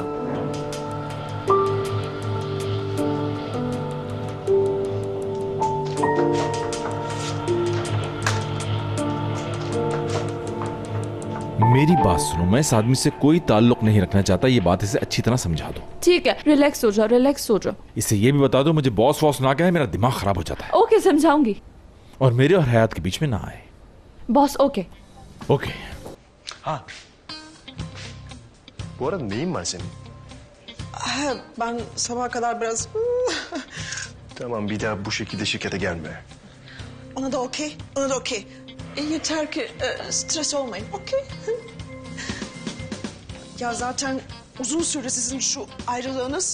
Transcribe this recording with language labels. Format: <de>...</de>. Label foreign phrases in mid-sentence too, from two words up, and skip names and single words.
<hi>मेरी बात सुनो, मैं इस आदमी से कोई ताल्लुक नहीं रखना चाहता। ये बात इसे अच्छी तरह समझा दो। ठीक है, रिलैक्स हो जाओ, रिलैक्स हो जाओ। इसे ये भी बता दो मुझे बॉस वॉस ना कहे, मेरा दिमाग खराब हो जाता है। ओके, समझाऊंगी। और मेरे और हयात के बीच में ना आए। बॉस, ओके। ओके।</hi> <tr>Ha. Bu arada neyin var senin? Ben sabaha kadar biraz... Tamam, bir daha bu şekilde şirkete gelme. Ona da okey, ona da okey. Yeter ki stres olmayın, okey? Ya zaten uzun süre sizin şu ayrılığınız...</tr>